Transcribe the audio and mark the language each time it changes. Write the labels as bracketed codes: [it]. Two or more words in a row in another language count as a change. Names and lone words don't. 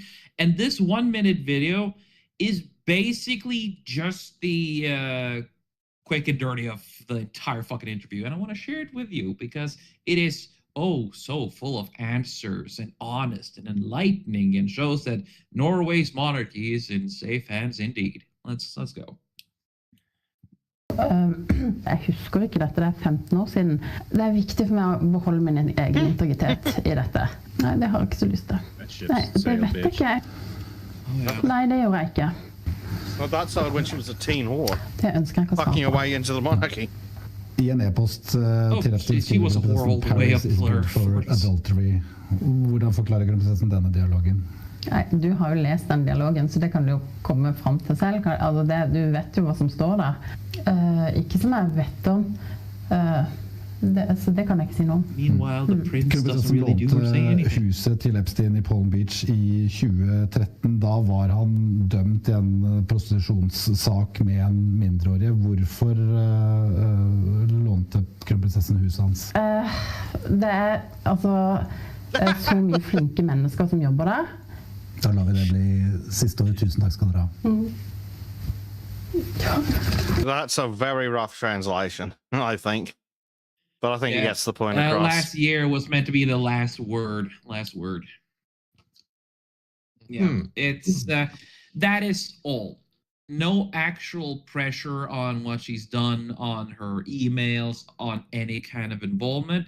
[en] And this 1-minute video is basically just the quick and dirty of the entire fucking interview. And I want to share it with you because it is so full of answers and honest and enlightening, and shows that Norway's monarchy is in safe hands indeed. Let's go. [no] Jeg husker ikke dette, det 15 år siden. Det viktig for meg å beholde min egen integritet I dette. Nei, det har jeg ikke så lyst til. Nei, det vet ikke jeg. Nei, det gjør jeg ikke. [en] Well, that's how when she was a teen whore, [no] Det ønsker jeg ikke å [en] fucking her [no] svare på. [en] way into the monarchy. [no] I en e-post til [en] she was a whore all the way up Paris is to her good for 40s. adultery. [no] Hvordan forklarer kronprinsessen denne dialogen? Nei, du har jo lest den dialogen, så det kan du jo komme fram til selv. Altså du vet jo hva som står der. Ikke som jeg vet om. Så det kan jeg ikke si noe om. [en] Meanwhile, the prince doesn't [no] Kronprinsessen [en] really do or say [no] lånte [en] anything. [no] huset til Epstein i Palm Beach i 2013. Da var han dømt i en prostitusjonssak med en mindreårig. Hvorfor lånte kronprinsessen huset hans? Det er altså så mye flinke mennesker som jobber der. Da lar vi det bli siste år. Tusen takk skal dere ha. [en] That's a very rough translation, I think. But I think it gets the point across. Last year was meant to be the last word. Yeah, it's that is all. No actual pressure on what she's done, on her emails, on any kind of involvement.